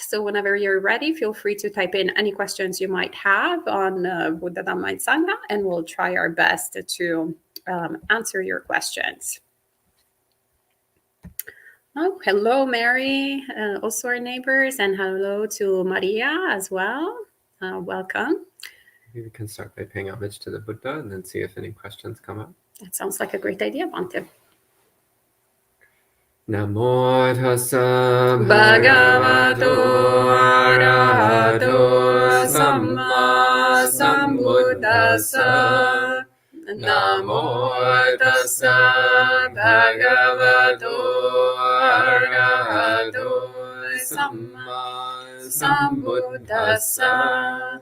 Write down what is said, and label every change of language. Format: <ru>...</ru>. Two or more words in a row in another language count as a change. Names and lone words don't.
<en>So whenever you're ready, feel free to type in any questions you might have on Buddha, Dhamma, and Sangha, and we'll try our best to answer your questions. Oh, hello, Mary, also our neighbors, and hello to Maria as well. Welcome. Maybe we can start by paying homage to the Buddha and then see if any questions come up. That sounds like a great idea, Bante.</en> <pi>Namo tassa bhagavato arahato samma sambuddhassa. Namo tassa bhagavato arahato samma sambuddhassa.</pi>